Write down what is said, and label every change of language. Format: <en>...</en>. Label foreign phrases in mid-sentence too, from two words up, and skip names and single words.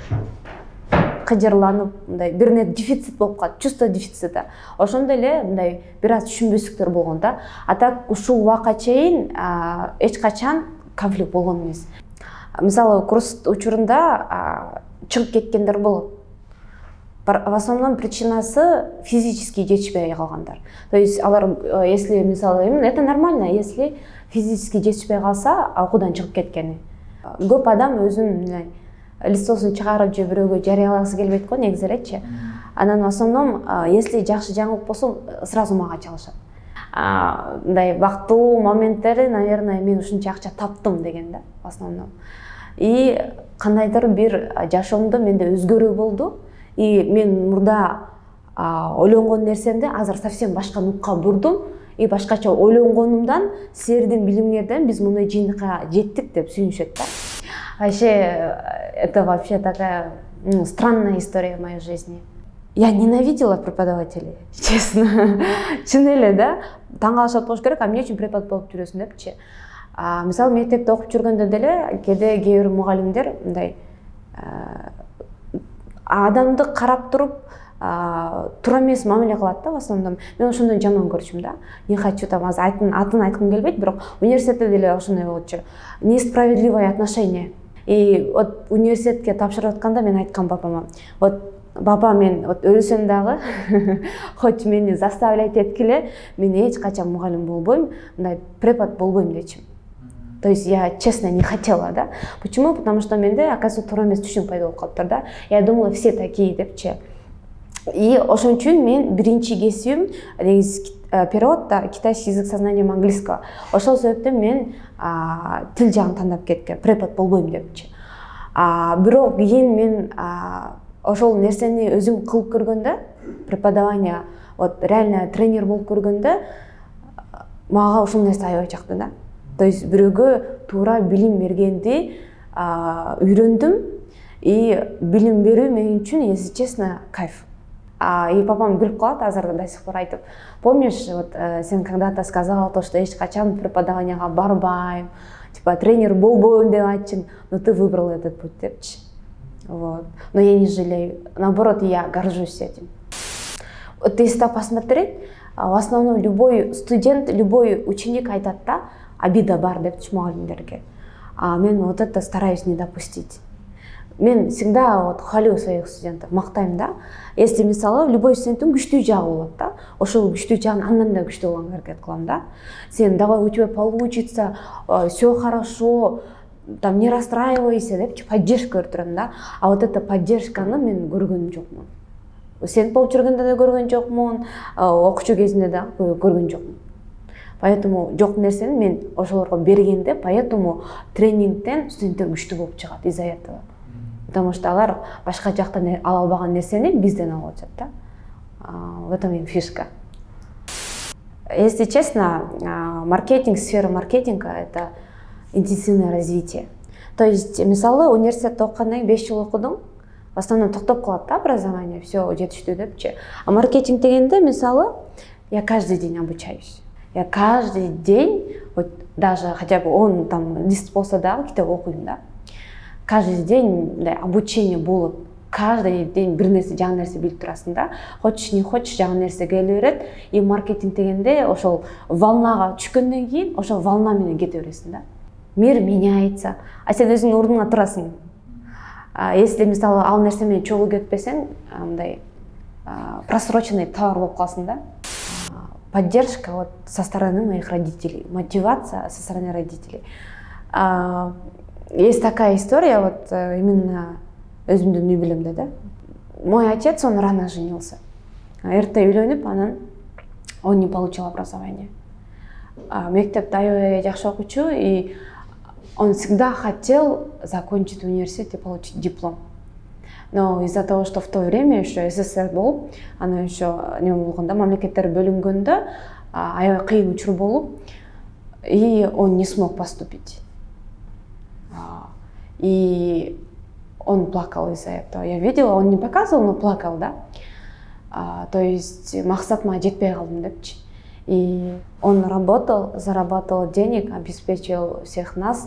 <ky>Кыжырланып, мындай бир не дефицит болуп калат,</ky> <ru>чувство дефицита.</ru> <ky>Ошондой эле мындай бир аз түшүнбөстүктөр болгон да. А так ушул убакка чейин эч качан конфликт болгон эмес. Мисалы, курс учурунда чыгып кеткендер болот.</ky> <ru>В основном</ru> <ky>причинасы физически жетишпей калгандар.</ky> <ru>То есть</ru> <ky>алар, если мисалы,</ky> <ru>это нормально, если</ru> <ky>физически жетишпей калса, окуудан чыгып кеткени. Көп адам өзүн листосун чыгарып же бирөөгө жарыялагысы келбейт го, негизи элечи. Анан</ky> <ru>в основном, если</ru> <ky>жакшы жаңылык болсо, сразу мага чалышат. Мындай бактылуу моменттери, наверное, мен ушунча акча таптым деген да,</ky> <ru>в основном.</ru> <ky>И кандайдыр бир жашоомдо менде өзгөрүү болду. И мен мурда ойлонгон нерсемди азыр совсем башка нукка бурдум. И башкача ойлонгонумдан, силердин билимиңерден биз мындай жыйынтыкка жеттик деп сүйүнүшөт да.</ky> <ru>Вообще, это вообще такая странная история в моей жизни. Я ненавидела преподавателей, честно.</ru> <ky>Чын эле да. Таң калышат болуш керек, эмне үчүн препод болуп жүрөсүң депчи. Мисалы, мектепте окуп жүргөндө деле кээде кээ бир мугалимдер мындай адамды карап туруп туура эмес мамиле кылат да,</ky> <ru>в основном.</ru> <ky>Мен ошондон жаман көрчүм да.</ky> <ru>Не хочу там</ru> <ky>атын айткым келбейт, бирок университетте деле ошондой болчу.</ky> <ru>Несправедливое отношение.</ru> <ky>И вот университетке тапшырып атканда мен айткам папама, вот баба, мен вот өлсөм дагы хоть мени заставлять эткиле, мен эч качан мугалим болбойм, мындай препод болбойм дечим.</ky> <ru>То есть я честно не хотела, да. Почему? Потому что</ru> <ky>менде, оказывается, туура эмес түшүнүк пайда болуп калыптыр, да.</ky> <ru>Я думала, все такие депчи.</ru> <ky>И ошон үчүн мен биринчи кесибим негизи переводда</ky> <ru>китайский язык сознанием английского.</ru> <ky>Ошол себептен мен тил жагын тандап кеткем, препод болбойм депчи. Бирок кийин мен ошол нерсени өзүм кылып көргөндө,</ky> <ru>преподавание, вот реально тренер</ru> <ky>болуп көргөндө, мага ушул нерсе аябай жакты да.</ky> <ru>То есть</ru> <ky>бирөөгө туура билим бергенди үйрөндүм, и билим берүү мен үчүн,</ky> <ru>если честно, кайф.</ru> <ky>И папам күлүп калат азыр</ky> <ru>до сих пор</ru> <ky>айтып,</ky> <ru>помнишь, вот</ru> <ky>сен</ky> <ru>когда-то сказала то, что</ru> <ky>эч качан преподаванияга барбайм,</ky> <ru>типа тренер</ru> <ky>болбойм деп айтчың,</ky> <ru>но ты выбрал этот путь депчи. Вот. Но я не жалею, наоборот, я горжусь этим. Вот если так посмотреть, в основном любой студент, любой ученик</ru> <ky>айтат да,</ky> <ru>обида</ru> <ky>бар депчи мугалимдерге.</ky> <ru>Мен вот это стараюсь не допустить. Мен всегда вот хвалю своих студентов,</ru> <ky>мактайм да. Если мисалы любой студенттин күчтүү жагы болот да, ошол күчтүү жагын андан да күчтүү болгонго аракет кылам да.</ky> <ru>Сен давай, у тебя получится, все хорошо, там не расстраивайся депчи поддержка</ru> <ky>берип турам да.</ky> <ru>А вот эта</ru> <ky>поддержканы мен көргөн жокмун. Сен болуп жүргөндө да көргөн жокмун, окуучу кезинде да көргөн жокмун. Поэтому жок нерсени мен ошолорго бергенде, поэтому тренингден студенттер күчтүү болуп чыгат</ky> <ru>из-за этого. Потому что</ru> <ky>алар башка жактан ала албаган нерсени бизден алып атышат да.</ky> <ru>В этом и фишка. Если честно, маркетинг, сфера маркетинга — это интенсивное развитие. То есть,</ru> <ky>мисалы, университетте окугандан кийин 5 жыл окудуң,</ky> <ru>в основном</ru> <ky>токтоп калат да</ky> <ru>образование, все</ru> <ky>жетиштүү депчи. А маркетинг дегенде, мисалы,</ky> <ru>я каждый день обучаюсь. Я каждый день, вот даже хотя бы он там лист</ru> <ky>болсо дагы китеп окуйм да.</ky> <ru>Каждый день обучение</ru> <ky>болуп,</ky> <ru>каждый день</ru> <ky>бир нерсе, жаңы нерсе билип турасың да.</ky> <ru>Хочешь не хочешь,</ru> <ky>жаңы нерсе келе берет. И маркетинг дегенде ошол волнага түшкөндөн кийин ошол волна менен кете бересиң да.</ky> <ru>Мир меняется, а</ru> <ky>сен өзүңдүн ордуңа турасың. Если мисалы ал нерсе менен чогуу кетпесең, мындай</ky> <ru>просроченный товар</ru> <ky>болуп каласың да.</ky> <ru>Поддержка вот со стороны моих родителей, мотивация со стороны родителей. Есть такая история, вот именно</ru> <ky>өзүмдүн үй билимде да.</ky> <ru>Мой отец, он рано женился.</ru> <ky>Эрте үйлөнүп, анан</ky> <ru>он не получил образование.</ru> <ky>Мектепте аябай жакшы окуучу,</ky> <ru>и он всегда хотел закончить университет и получить диплом. Но из-за того, что в то время еще СССР был, оно еще не</ru> <ky>болгондо, мамлекеттер бөлүнгөндө аябай кыйын учур болуп,</ky> <ru>и он не смог поступить. И он плакал из-за этого. Я видела, он не показывал, но плакал, да. То есть</ru> <ky>максатыма жетпей калдым депчи.</ky> <ru>И он работал, зарабатывал денег, обеспечил всех нас.</ru>